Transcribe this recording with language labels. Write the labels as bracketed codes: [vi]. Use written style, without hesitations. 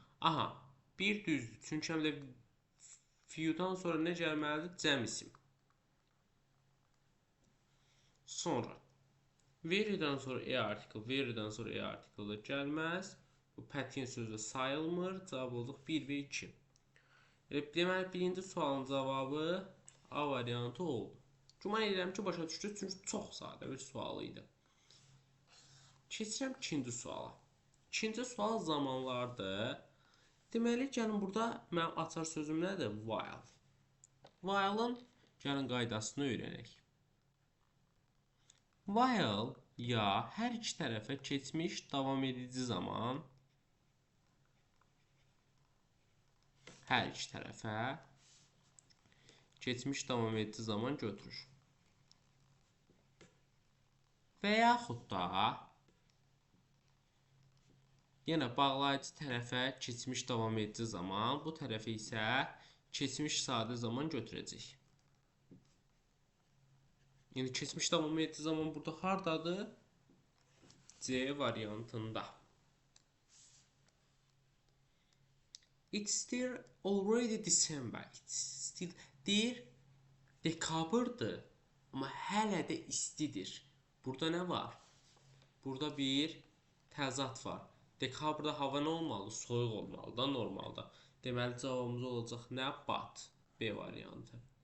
[az] Aha, bir düzdür. Çünki həm də few-dan sonra nə gəlməlidir? Cəm isim. Sonra very-dən sonra e artikl, very-dən sonra e artikl da gəlməz. Bu pattern sözü sayılmır. Cavab olacaq 1 və 2. Deməli, birinci sualın cavabı A variantı oldu. Güman edirəm ki, başa düşdünüz, çünki çox sadə bir sual idi. Keçirəm ikinci suala. İkinci sual zamanlardır. Deməli, gəlin burada mənim açar sözüm nədir? While. While-ın gəlin qaydasını öyrənək. While ya hər iki tərəfə keçmiş davam edici zaman, hər iki tərəfə keçmiş davam edici zaman götürür. Və yaxud da yenə bağlayıcı tərəfə keçmiş davam edici zaman, bu tərəfə isə keçmiş sadə zaman götürəcək. Yəni keçmiş davam edici zaman burada hardadır? C variantında. [en] It's still already December. It's still [az] deyir dekabrdır, amma hələ də istidir. Burada nə var? Burada bir təzad var. Dekabrda hava nə olmalı? Soyuq olmalı da normalda. Deməli cavabımız olacaq nə? But. B variantı.